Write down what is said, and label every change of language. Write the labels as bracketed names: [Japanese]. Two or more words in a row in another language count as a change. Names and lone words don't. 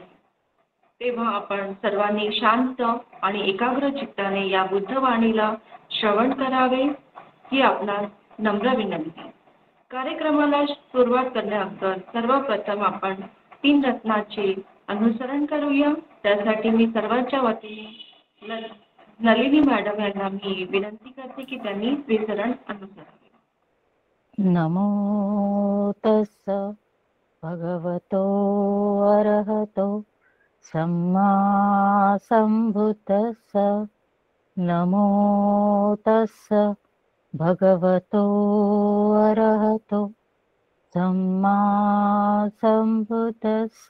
[Marathi] तेव्हा आपण सर्वांनी शांत आणि एकाग्र चित्ताने या बुद्धवाणीला श्रवण करावे ही आपणास नम्र विनंती. कार्यक्रमाला सुरुवात करण्याअगोदर सर्वप्रथम आपण 3 रत्नाचे अनुसरण करूया. त्यासाठी मी सर्वांच्या वतीने नलिनी मॅडम यांना मी विनंती करते की त्यांनी श्रीचरण अनुसरावे. [Pali] नमो तस्स भगवतो अरहतो सम्मा संबुद्धस्स. नमो तस्स भगवतो अरहतो सम्मा संबुद्धस्स.